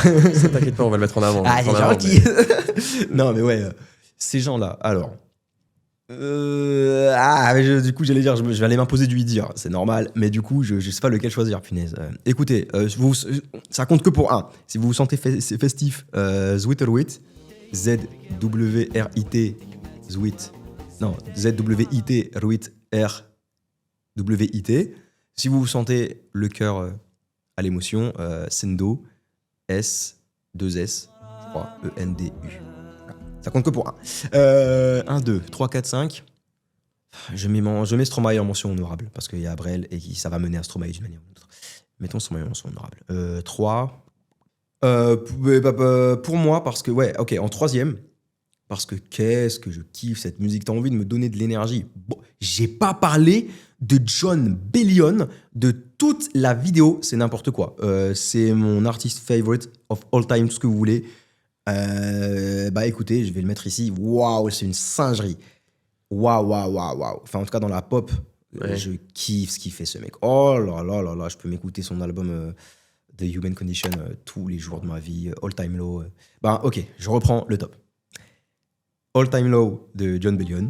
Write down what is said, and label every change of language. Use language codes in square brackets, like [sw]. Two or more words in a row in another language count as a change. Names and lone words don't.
[fr] Ça, t'inquiète pas, on va le mettre en avant. Ah, c'est gentil. Non, mais ouais, ces gens-là. Alors. Du coup, j'allais dire, je vais aller m'imposer du dire, c'est normal, mais du coup, je sais pas lequel choisir, punaise. Écoutez, ça compte que pour un. Si vous vous sentez festif, Zwitterwit, Z-W-R-I-T, Zwit, non, Z-W-I-T, Ruit, R-W-I-T. Si vous vous sentez le cœur à l'émotion, Sendo, S-2-S, je crois, E-N-D-U. Ça compte que pour 1, 2, 3, 4, 5. Je mets Stromae en mention honorable parce qu'il y a Brel et ça va mener à Stromae d'une manière ou d'une autre. Mettons Stromae en mention honorable. 3. Pour moi, parce que, ouais, ok, en troisième, parce que qu'est-ce que je kiffe cette musique. T'as envie de me donner de l'énergie. Bon, j'ai pas parlé de Jon Bellion, de toute la vidéo, c'est n'importe quoi. C'est mon artist [en] favorite of all time, [fr] tout ce que vous voulez. Écoutez, je vais le mettre ici. Waouh, c'est une singerie. Waouh. Enfin, en tout cas, dans la pop, je kiffe ce qu'il fait, ce mec. Oh là là, je peux m'écouter son album The Human Condition tous les jours de ma vie. All Time Low. Ok, je reprends le top. All Time Low de Jon Bellion.